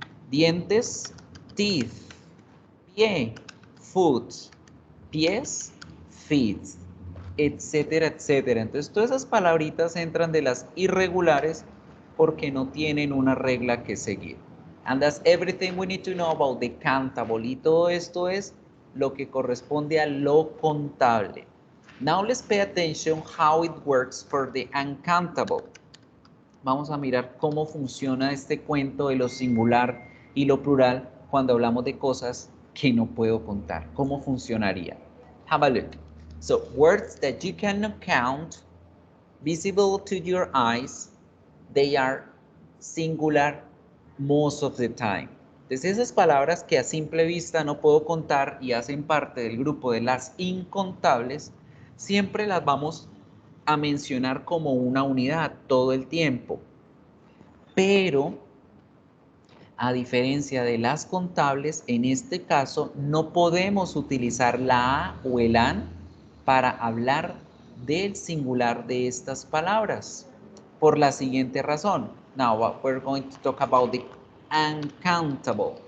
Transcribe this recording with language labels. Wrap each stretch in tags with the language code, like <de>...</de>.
<es>Dientes, teeth. Pie, foot. Pies, feet. Etcétera, etcétera. Entonces, todas esas palabritas entran de las irregulares porque no tienen una regla que seguir.</es> <en>And that's everything we need to know about the countable.</en> <es>Y todo esto es lo que corresponde a lo contable.</es> <en>Now let's pay attention how it works for the uncountable.</en> <es>Vamos a mirar cómo funciona este cuento de lo singular y lo plural cuando hablamos de cosas que no puedo contar. ¿Cómo funcionaría?</es> <en>Have a look. So, words that you cannot count, visible to your eyes, they are singular most of the time.</en> <es>Entonces, esas palabras que a simple vista no puedo contar y hacen parte del grupo de las incontables, siempre las vamos a mencionar como una unidad todo el tiempo. Pero, a diferencia de las contables, en este caso no podemos utilizar la a o el an para hablar del singular de estas palabras. Por la siguiente razón.</es> <en>Now, we're going to talk about the uncountable.</en>